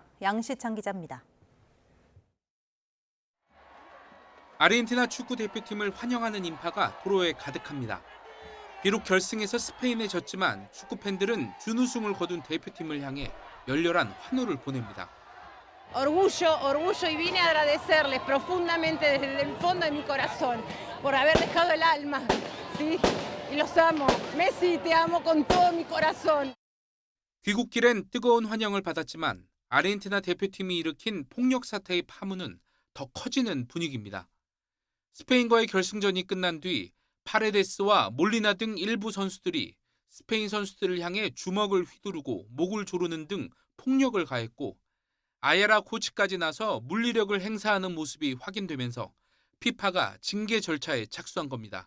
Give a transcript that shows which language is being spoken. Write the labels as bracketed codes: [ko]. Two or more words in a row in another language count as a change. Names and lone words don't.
[ko] 양시창 기자입니다. 아르헨티나 축구 대표팀을 환영하는 인파가 도로에 가득합니다. 비록 결승에서 스페인에 졌지만 축구 팬들은 준우승을 거둔 대표팀을 향해 열렬한 환호를 보냅니다. [es] Orgullo y vine a agradecerles profundamente desde el fondo de mi corazón por haber dejado el alma, ¿sí? Y los amo. Messi, te amo con todo mi corazón. [ko] 귀국길엔 뜨거운 환영을 받았지만 아르헨티나 대표팀이 일으킨 폭력 사태의 파문은 더 커지는 분위기입니다. 스페인과의 결승전이 끝난 뒤 파레데스와 몰리나 등 일부 선수들이 스페인 선수들을 향해 주먹을 휘두르고 목을 조르는 등 폭력을 가했고 아야라 코치까지 나서 물리력을 행사하는 모습이 확인되면서 피파가 징계 절차에 착수한 겁니다.